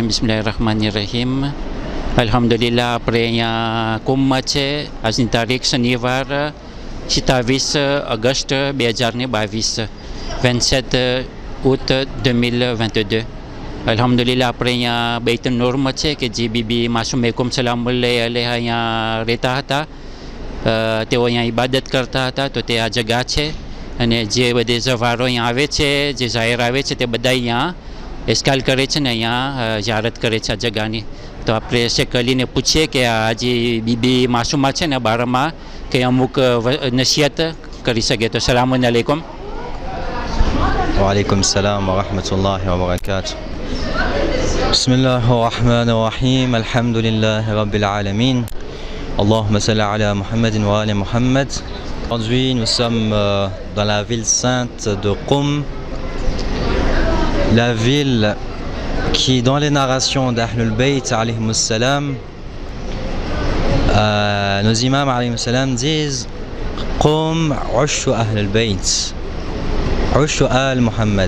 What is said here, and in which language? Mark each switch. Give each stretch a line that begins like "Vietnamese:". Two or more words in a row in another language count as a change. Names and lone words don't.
Arabic: بسم الله الرحمن الرحيم. الحمد لله, après kumpma
Gujarati: છે આજની તારીખ શનિવાર 27 અગસ્ટ 2022 27 août 2022. Alhamdulillah, આપણે અહીંયા બૈતુન નૂરમાં છે કે જે બીબી માસૂમ
Arabic: سلام الله عليها
Gujarati: અહીંયા રહેતા હતા. તેઓ અહીંયા ઇબાદત કરતા હતા. તો તે આ જગા છે અને જે બધે ઝવારો અહીંયા આવે છે, જે જાહેર આવે છે, તે બધા અહીંયા એસ્કાલ કરે છે ને અહીંયા ઝિયારત કરે છે આ જગાની. તો આપણે શેખ અલીને પૂછીએ કે આ જે બીબી માસૂમા છે ને બારામાં કે અમુક નસીહત કરી શકે.
Arabic: તો سلام عليكم. وعليكم السلام ورحمة الله وبركاته. بسم الله الرحمن الرحيم. الحمد لله رب العالمين. اللهم صل على محمد وآل محمد.
French: Aujourd'hui nous sommes dans la ville sainte de Qom, la ville qui dans les narrations d'Ahlul Bayt
Arabic: عليهم السلام,
French: nos imams
Arabic: عليهم السلام
French: disent Qom
Arabic: عش أهل البيت، عش آل محمد.